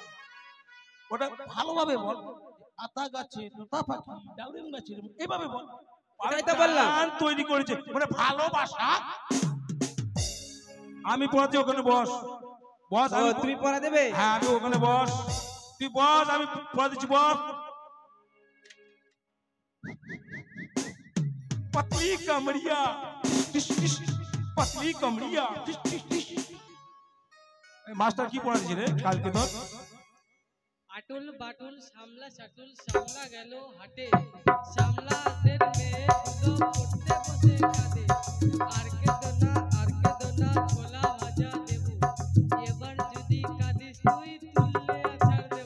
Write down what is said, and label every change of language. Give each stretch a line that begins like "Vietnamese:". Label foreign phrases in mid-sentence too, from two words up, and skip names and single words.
Bangla: ওটা ভালোভাবে বল। আতা গাছে তোতা পাখি ডালিম গাছে, এইভাবে বল। এটাই তো বললাম। গান তৈরি করেছে মানে ভালোবাসা। আমি পড়াচ্ছি, ওখানে বস। বস। ও তুমি পড়া দেবে? হ্যাঁ আমি ওখানে বস, তুই বস, আমি পড়া দিচ্ছি, বস।
Hindi: पतली कमरिया पतली कमरिया। मास्टर की पढ़ा रे काल के तो
Bangla: আটুল বাটুল সামলা চাটুল সামলা গেল হাটে, সামলা হাতের মেয়ে দুটো পড়তে বসে কাঁদে। আর কে দোনা ছোলা ভাজা দেবো, এবার যদি কাঁদিস তুই তুললে আছাড় দেবো।